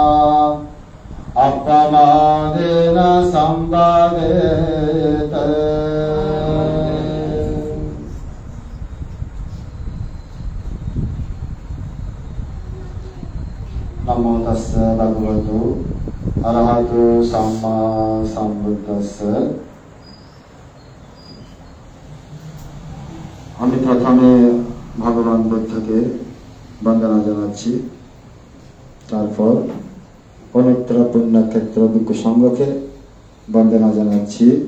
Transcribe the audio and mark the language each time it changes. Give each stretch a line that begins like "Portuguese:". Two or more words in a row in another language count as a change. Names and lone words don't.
Pali: appamādena sambhādete Namo tassa bhagavato arahato samma sambuddhassa
Bangla: আমি প্রথমে ভগবান বুদ্ধকে বন্দনা জানাচ্ছি তারপর পবিত্র পুণ্যক্ষেত্র ভিক্ষু সংঘকে বন্দনা জানাচ্ছি